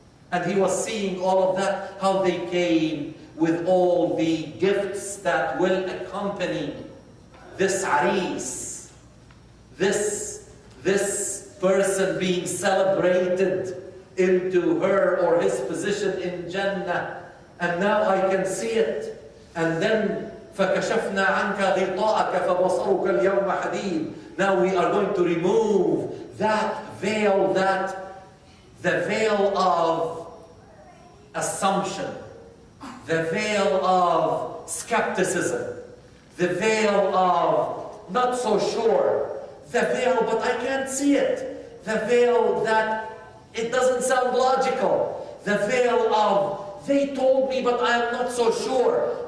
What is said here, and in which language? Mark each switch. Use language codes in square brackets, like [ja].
[en] And he was seeing all of that, how they came with all the gifts that will accompany this aris, this person being celebrated into her or his position in Jannah. And now I can see it. And then [ar] فَكَشَفْنَا عَنْكَ غِطَاءَكَ فَبَصَرُكَ الْيَوْمَ حَدِيدٌ. [en] Now we are going to remove that veil, the veil of assumption, the veil of skepticism, the veil of not so sure, the veil but I can't see it, the veil that it doesn't sound logical, the veil of they told me but I am not so sure.